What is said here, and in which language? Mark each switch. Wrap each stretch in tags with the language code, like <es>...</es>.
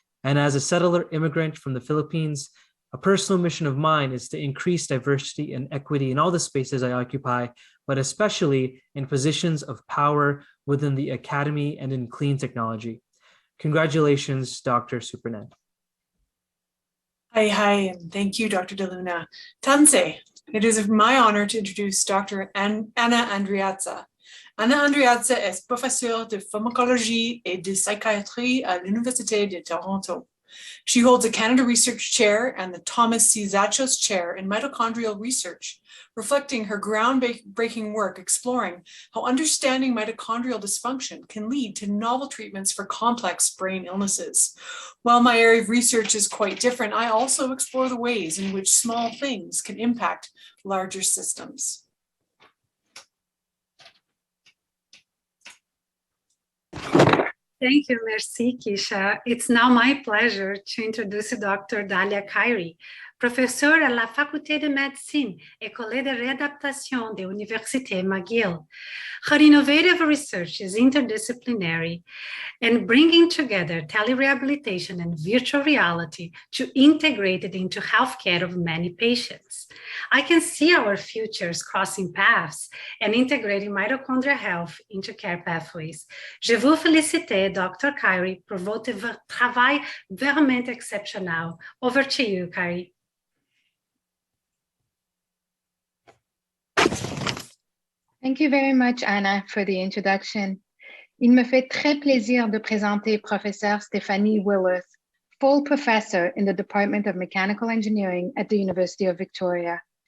<en>And as a settler immigrant from the Philippines, a personal mission of mine is to increase diversity and equity in all the spaces I occupy, but especially in positions of power within the academy and in clean technology. Congratulations, Dr. Superdent. Hi, and thank you, Dr. DeLuna. Tanse, it is my honor to introduce Dr. Anna ANDREAZZA.</en> <fr>Anna ANDREAZZA est professeure de pharmacologie et de psychiatry à l'Université de Toronto.</fr> <en>She holds a Canada Research Chair and the Thomas C. Zachos Chair in Mitochondrial Research, reflecting her groundbreaking work exploring how understanding mitochondrial dysfunction can lead to novel treatments for complex brain illnesses. While my area of research is quite different, I also explore the ways in which small things can impact larger systems. Thank you, merci, Kisha. It's now my pleasure to introduce Dr.</en> <fr>Dalia Khairy, professeur à la Faculté de Médecine, École de Réadaptation de l'Université McGill.</fr> <en>Her innovative research is interdisciplinary and bringing together telerehabilitation and virtual reality to integrate it into healthcare of many patients. I can see our futures crossing paths and integrating mitochondrial health into care pathways.</en> <fr>Je vous félicite, Dr. Khairy, pour votre travail vraiment exceptionnel.</fr> <en>Over to you, Khairy. Thank you very much, Anna, for the introduction.</en> <fr>Il me fait très plaisir de présenter</fr> <en>Professeur Stephanie Willis, full professor in the Department of Mechanical Engineering at the University of Victoria.</en>